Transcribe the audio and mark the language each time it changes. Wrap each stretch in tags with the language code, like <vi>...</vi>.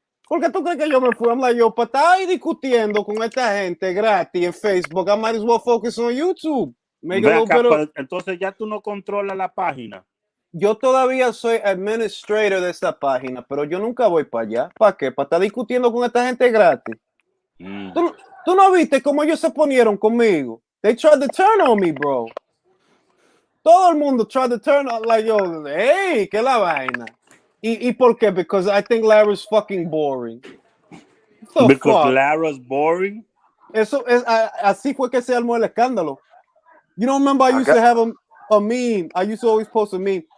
<en>I'm like, yo,</en> <es>para estar ahí discutiendo con esta gente gratis en Facebook,</es> <en>I might as well focus on YouTube.</en> <es>Entonces ya tú no controlas la página. Yo todavía soy administrator de esta página, pero yo nunca voy para allá. ¿Para qué? ¿Para estar discutiendo con esta gente gratis? ¿Tú no viste cómo ellos se ponieron conmigo?</es> <en>They tried to turn on me, bro.</en> <es>Todo el mundo</es> <en>tried to turn on, like, yo, hey,</en> <es>¿qué la vaina? ¿Y por qué?</es> <en>Because I think Larry's fucking boring. Because Lara's boring?</en> <es>Así fue que se armó el escándalo.</es> <en>You don't remember I used to have a meme. I used to always post a meme.</en>